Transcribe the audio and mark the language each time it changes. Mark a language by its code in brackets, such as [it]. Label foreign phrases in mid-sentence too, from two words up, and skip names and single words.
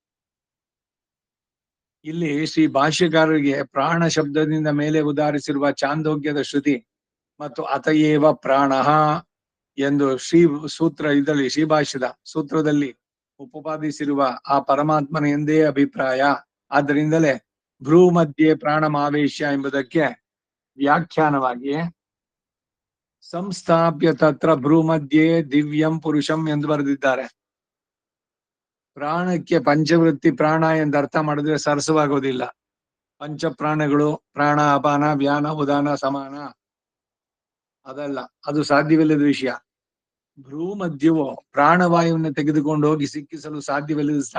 [kn] ಇಲ್ಲಿ ಶ್ರೀ ಭಾಷ್ಯಕಾರರಿಗೆ ಪ್ರಾಣ ಶಬ್ದದಿಂದ ಮೇಲೆ ಉದಾಹರಿಸಿರುವ ಚಾಂದೋಗ್ಯದ ಶ್ರುತಿ ಮತ್ತು [sa] ಅತಯೇವ ಪ್ರಾಣಃ [kn] ಎಂದು ಸೂತ್ರ ಇದರಲ್ಲಿ ಶ್ರೀಭಾಷ್ಯದ ಸೂತ್ರದಲ್ಲಿ ಉಪಪಾದಿಸಿರುವ ಆ ಪರಮಾತ್ಮನ ಎಂದೇ ಅಭಿಪ್ರಾಯ. ಆದ್ದರಿಂದಲೇ [sa] ಭ್ರೂ ಮಧ್ಯೆ ಪ್ರಾಣಮಾವೇಶ್ಯ [kn] ಎಂಬುದಕ್ಕೆ ವ್ಯಾಖ್ಯಾನವಾಗಿ [sa] ಸಂಸ್ಥಾಪ್ಯ ತತ್ರ ಭ್ರೂ ಮಧ್ಯೆ ದಿವ್ಯಂ ಪುರುಷಂ [kn] ಎಂದು ಬರೆದಿದ್ದಾರೆ. ಪ್ರಾಣಕ್ಕೆ ಪಂಚವೃತ್ತಿ ಪ್ರಾಣ ಎಂದು ಅರ್ಥ ಮಾಡಿದ್ರೆ ಸರಸವಾಗೋದಿಲ್ಲ. ಪಂಚ ಪ್ರಾಣಗಳು, ಪ್ರಾಣ ಅಪಾನ ವ್ಯಾನ ಉದಾನ ಸಮಾನ, ಅದಲ್ಲ, ಅದು ಸಾಧ್ಯವಿಲ್ಲದ ವಿಷಯ. ಭ್ರೂ ಮಧ್ಯವು ಪ್ರಾಣವಾಯುವನ್ನು ತೆಗೆದುಕೊಂಡು ಹೋಗಿ ಸಿಕ್ಕಿಸಲು ಸಾಧ್ಯವಿಲ್ಲದ ಸ್ಥಳ.